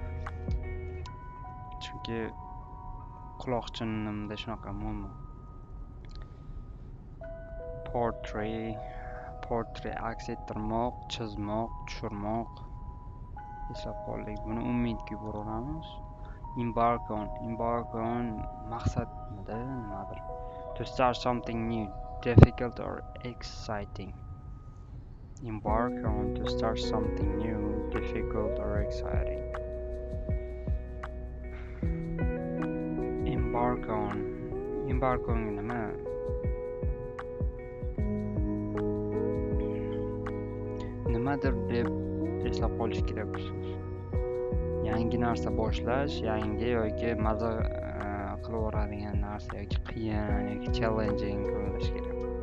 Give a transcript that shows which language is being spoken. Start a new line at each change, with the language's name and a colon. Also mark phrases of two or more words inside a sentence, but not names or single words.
Uzbek: Chunki quloqchinimda shunaqa muammo. Portrait aks ettirmoq, chizmoq, tushirmoq. Eslab qoldik. Buni umidga yuboramiz.
English: Embark on
Uzbek: maqsad nimadir?
English: To start something new, difficult or exciting. Embark on to start something new, difficult or exciting. Embark on
Uzbek: nima? Nimadir deb eslab qolish kerak bu so'z. Yangi narsa boshlash, yangi yoki maza qilib o'radigan narsa yoki qiyin yoki challenging qilish kerak.